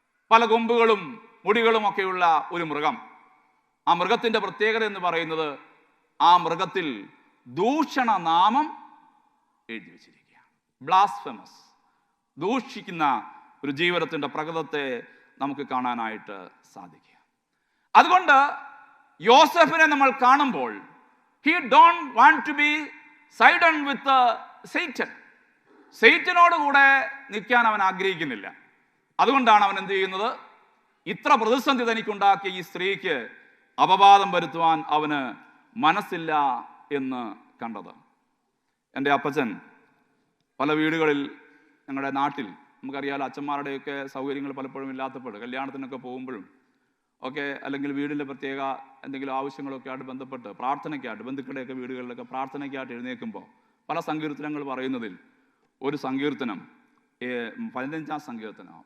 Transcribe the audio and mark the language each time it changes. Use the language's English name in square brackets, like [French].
[Malayalam] പല കൊമ്പുകളും മുടികളും ഒക്കെയുള്ള ഒരു മൃഗം. ആ മൃഗത്തിന്റെ പ്രത്യേകത എന്ന് പറയുന്നത്, ആ മൃഗത്തിൽ ദൂഷണ നാമം എഴുതി വെച്ചിരിക്കുക. ബ്ലാസ്ഫെമസ്, ദൂഷിക്കുന്ന ഒരു ജീവിതത്തിന്റെ പ്രകൃതത്തെ നമുക്ക് കാണാനായിട്ട് സാധിക്കുക. അതുകൊണ്ട് യോസഫിനെ നമ്മൾ കാണുമ്പോൾ [English] he don't want to be sided with Satan. [Malayalam] സൈറ്റനോട് കൂടെ നിൽക്കാൻ അവൻ ആഗ്രഹിക്കുന്നില്ല. അതുകൊണ്ടാണ് അവൻ എന്ത് ചെയ്യുന്നത്? ഇത്ര പ്രതിസന്ധി തനിക്കുണ്ടാക്കിയ ഈ സ്ത്രീക്ക് അപവാദം വരുത്തുവാൻ അവന് മനസ്സില്ല എന്ന് കണ്ടത്. എൻ്റെ അപ്പച്ചൻ പല വീടുകളിൽ, ഞങ്ങളുടെ നാട്ടിൽ നമുക്കറിയാലോ, അച്ഛന്മാരുടെയൊക്കെ സൗകര്യങ്ങൾ പലപ്പോഴും ഇല്ലാത്തപ്പോൾ കല്യാണത്തിനൊക്കെ പോകുമ്പോഴും ഒക്കെ, അല്ലെങ്കിൽ വീടിൻ്റെ പ്രത്യേക എന്തെങ്കിലും ആവശ്യങ്ങളൊക്കെ ആയിട്ട് ബന്ധപ്പെട്ട് പ്രാർത്ഥനയ്ക്കായിട്ട്, ബന്ധുക്കളുടെയൊക്കെ വീടുകളിലൊക്കെ പ്രാർത്ഥനയ്ക്കായിട്ട് എഴുന്നേൽക്കുമ്പോൾ പല സങ്കീർത്തനങ്ങൾ പറയുന്നതിൽ ഒരു സങ്കീർത്തനം 15-ാം സങ്കീർത്തനം.